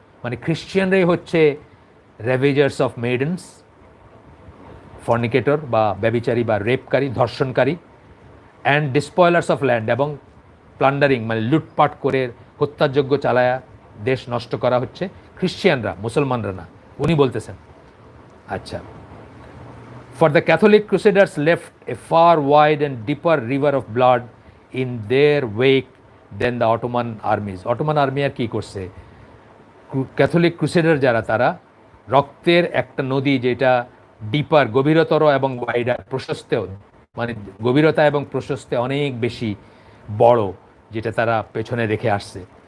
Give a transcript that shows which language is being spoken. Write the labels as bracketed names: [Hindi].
[Bangla] মানে খ্রিশ্চিয়ানরাই হচ্ছে [English] ravagers of maidens, [Bangla] ফর্নিকেটর বা ব্যভিচারী বা রেপকারী, ধর্ষণকারী, [English] and despoilers of land, [Bangla] এবং প্লান্ডারিং, মানে লুটপাট করে হত্যাযজ্ঞ চালায়া দেশ নষ্ট করা হচ্ছে খ্রিশ্চিয়ানরা, মুসলমানরা না, উনি বলতেছেন। [English] আচ্ছা, for the Catholic Crusaders left a far wide and deeper river of blood in their wake than the Ottoman armies. [Bangla] Ottoman army আর কী করছে? ক্যাথলিক ক্রুসেডার যারা, তারা রক্তের একটা নদী, যেটা ডিপার, গভীরতর এবং ওয়াইডার, প্রশস্তেও, মানে গভীরতা এবং প্রশস্তে অনেক বেশি বড়, যেটা তারা পেছনে রেখে আসছে।